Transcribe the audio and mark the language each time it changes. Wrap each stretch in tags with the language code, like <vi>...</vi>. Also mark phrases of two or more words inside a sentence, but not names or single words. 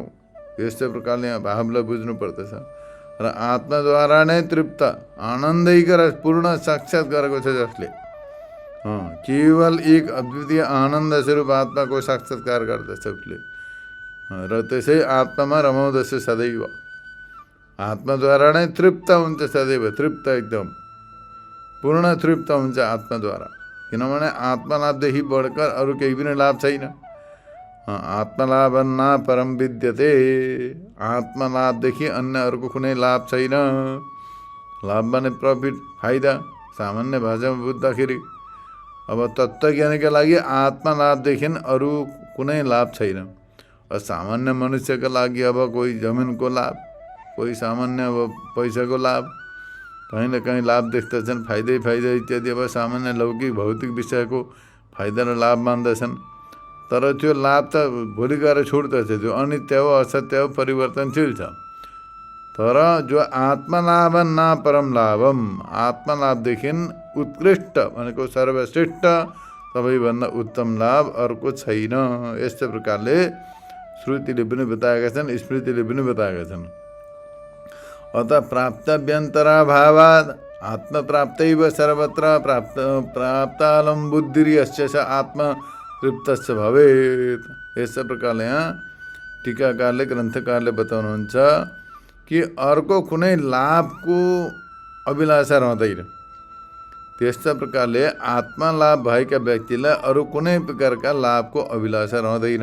<ne>यस्तै प्रकारले यहाँ भावलाई बुझ्नु पर्दछ। र आत्माद्वारा नै तृप्त आनन्दैक र पूर्ण साक्षात गरेको छ जसले, केवल एक अद्वितीय आनन्द स्वरूप आत्माको साक्षात्कार गर्दछ उसले र त्यसै आत्मामा रमाउँदछ सदैव। आत्माद्वारा नै तृप्त हुन्छ सदैव, तृप्त एकदम पूर्ण तृप्त हुन्छ आत्माद्वारा। किनभने आत्मलाभदेखि बढकर अरू केही पनि लाभ छैन।</ne> <sa>आत्मलाभन्ना परम विद्यते,</sa> <ne>आत्मलाभदेखि अन्य अर्को कुनै लाभ छैन। लाभ भने प्रफिट, फाइदा, सामान्य भाषामा बुझ्दाखेरि अब तत्त्वज्ञानीका लागि आत्मलाभदेखि अरू कुनै लाभ छैन। सामान्य मनुष्यका लागि अब कोही जमिनको लाभ, कोही सामान्य अब पैसाको लाभ, कहीँ न कहीँ लाभ देख्दछन्, फाइदै फाइदा इत्यादि। अब सामान्य लौकिक भौतिक विषयको फाइदा र लाभ मान्दछन्। तर त्यो लाभ त भोलि गएर छुट्दछ, त्यो अनित्य हो, असत्य हो, परिवर्तनशील छ। तर जो</ne> <sa>आत्मलाभ न परम लाभम,</sa> <ne>आत्मलाभदेखि उत्कृष्ट भनेको सर्वश्रेष्ठ सबैभन्दा उत्तम लाभ अर्को छैन। यस्तै प्रकारले श्रुतिले पनि बताएका छन्, स्मृतिले पनि बताएका छन्।</ne> <sa>अत प्राप्तव्यन्तराभावात् आत्मप्राप्तैव सर्वत्र प्राप्तालं बुद्धिर्यस्य स आत्मतृप्तस्य भवेत्।</sa> <ne>यस्तै प्रकारले यहाँ टीकाकारले ग्रन्थकारले बताउनुहुन्छ कि अर्को कुनै लाभको अभिलाषा रहँदैन। त्यस्तै प्रकारले आत्मलाभ भएका व्यक्तिलाई अरू कुनै प्रकारका लाभको अभिलाषा रहँदैन।</ne>